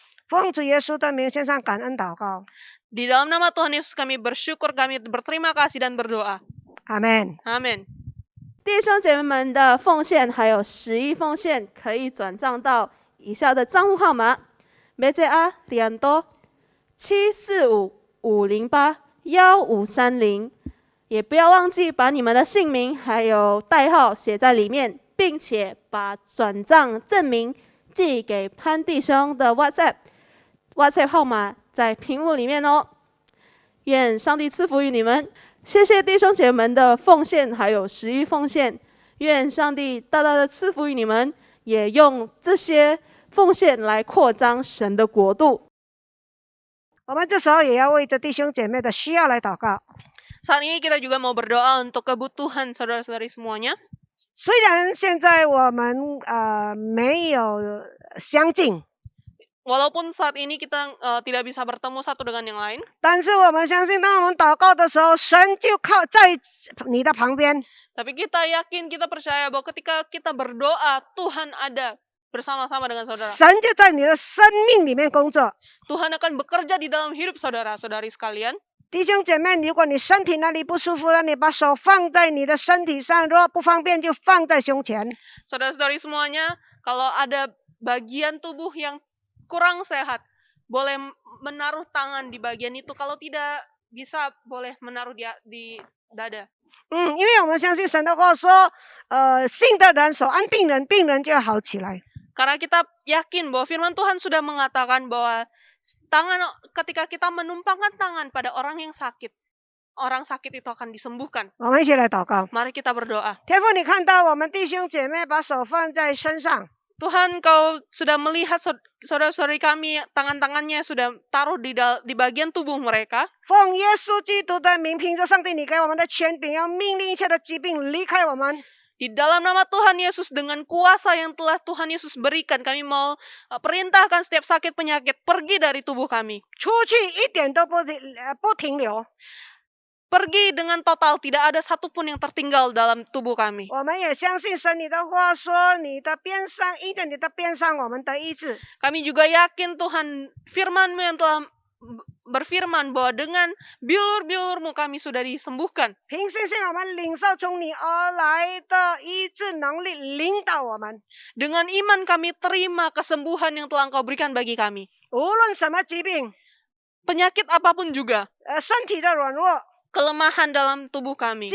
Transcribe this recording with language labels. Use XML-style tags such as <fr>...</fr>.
<zh>奉主耶稣的名献上感恩祷告，</zh> <id>Di dalam nama Tuhan Yesus kami bersyukur, kami berterima kasih dan berdoa.</id> <zh>阿门。</zh> <id>Amin.</id> <zh>弟兄姐妹们的奉献还有11奉献可以转账到以下的账户号码：BCA Rianto 7455081530。也不要忘记把你们的姓名还有代号写在里面，并且把转账证明寄给潘弟兄的 WhatsApp 号码在屏幕里面哦。愿上帝赐福于你们。谢谢弟兄姐妹们的奉献，还有11奉献。愿上帝大大的赐福于你们，也用这些奉献来扩张神的国度。我们这时候也要为着弟兄姐妹的需要来祷告。</zh> <id>Saat ini kita juga mau berdoa untuk kebutuhan saudara-saudari semuanya.</id> <zh>虽然现在我们没有相近，</zh> <id>Walaupun saat ini kita tidak bisa bertemu satu dengan yang lain,</id> <zh>但是我们相信，当我们祷告的时候，神就靠在你的旁边。</zh> <id>tapi kita yakin, kita percaya bahwa ketika kita berdoa, Tuhan ada bersama-sama dengan saudara.</id> <zh>神就在你的生命里面工作。</zh> <id>Tuhan akan bekerja di dalam hidup saudara-saudari sekalian.</id> <zh>弟兄姐妹，如果你身体哪里不舒服了，你把手放在你的身体上，如果不方便就放在胸前。</zh> <id>Saudara-saudari semuanya, kalau ada bagian tubuh yang kurang sehat, boleh menaruh tangan di bagian itu. Kalau tidak bisa, boleh menaruh di dada.</id> <zh>因为我们相信神的话说，信的人手按病人，病人就要好起来。</zh> <id>Karena kita yakin bahwa firman Tuhan sudah mengatakan bahwa ketika kita menumpangkan tangan pada orang yang sakit, orang sakit itu akan disembuhkan.</id> <zh>我们一起来祷告。</zh> <id>Mari kita berdoa.</id> <zh>天父，你看到我们弟兄姐妹把手放在身上，</zh> <id>Tuhan, Kau sudah melihat saudara-saudari kami, tangan-tangannya sudah taruh di bagian tubuh mereka.</id> <zh>奉耶稣基督的名，凭着上帝你给我们的权柄，要命令一切的疾病离开我们。</zh> <id>Di dalam nama Tuhan Yesus, dengan kuasa yang telah Tuhan Yesus berikan, kami mau perintahkan setiap sakit penyakit pergi dari tubuh kami.</id> <zh>出去一点都不停留。</zh> <id>Pergi dengan total, tidak ada satupun yang tertinggal dalam tubuh kami.</id> <zh>我们也相信神你的话说，你的鞭伤，因着你的鞭伤，我们得医治。</zh> <id>Kami juga yakin Tuhan firman-Mu yang telah berfirman bahwa dengan bilur-bilur-Mu kami sudah disembuhkan.</id> <zh>凭信心，我们领受从你而来的医治能力，领导我们。</zh> <id>Dengan iman kami terima kesembuhan yang telah Engkau berikan bagi kami.</id> <zh>无论什么疾病，</zh> <id>Penyakit apapun juga,</id> <zh>身体的软弱，</zh> <id>kelemahan dalam tubuh kami,</id>